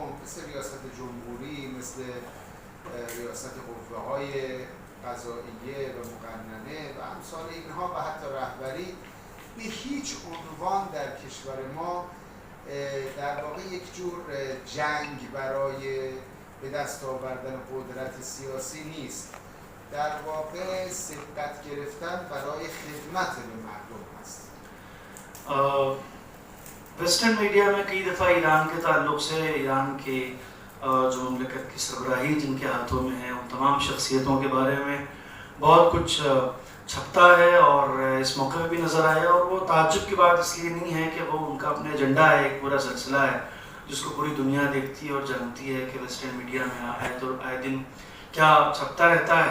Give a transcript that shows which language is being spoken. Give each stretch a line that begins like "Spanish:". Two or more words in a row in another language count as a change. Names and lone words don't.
Persian: مثل ریاست جمهوری، مثل ریاست قوه‌های قضاییه و مقننه و امثال اینها و حتی رهبری به هیچ عنوان در کشور ما در واقع یک جور جنگ برای به دست آوردن قدرت سیاسی نیست، در واقع سبقت گرفتن برای خدمت به مردم هست.
English: Western media
Hindi: में कई दफ़ा ईरान के ताल्लुक़ से ईरान के जो ममलकत की सरबराही जिनके हाथों में है उन तमाम शख्सियतों के बारे में बहुत कुछ छपता है और इस मौके पर भी नज़र आया, और वो ताज्जुब की बात इसलिए नहीं है कि वो उनका अपना एजेंडा है, एक पूरा सिलसिला है जिसको पूरी दुनिया देखती है और जानती है कि
English: Western media
Hindi: में आए दिन क्या छपता रहता है।